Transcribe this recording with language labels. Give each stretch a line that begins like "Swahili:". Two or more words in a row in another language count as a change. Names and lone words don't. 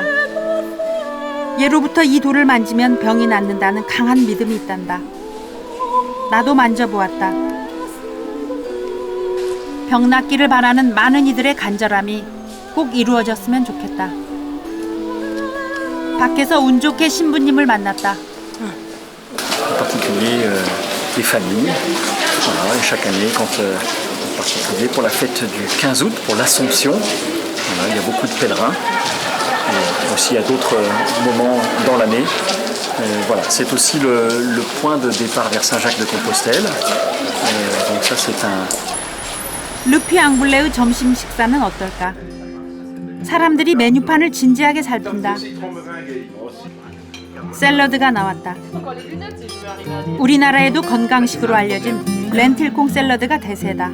Korean: 예로부터 이 돌을 만지면 병이 낫는다는 강한 믿음이 있단다. 나도 만져보았다. 병 낫기를 바라는 많은 이들의 간절함이 꼭 이루어졌으면 좋겠다. 밖에서 운 좋게 신부님을 만났다.
French: En particulier des familles. Voilà, et chaque année, en particulier pour la fête du 15 août, pour l'Assomption, voilà, il y a beaucoup de pèlerins. Et aussi à d'autres moments dans l'année. Voilà, c'est aussi le point de départ vers Saint-Jacques de Compostelle. Donc ça, c'est un...
Korean: 루피 앙블레의 점심 식사는 어떨까? 사람들이 메뉴판을 진지하게 살핀다. 샐러드가 나왔다. 우리나라에도 건강식으로 알려진 렌틸콩 샐러드가 대세다.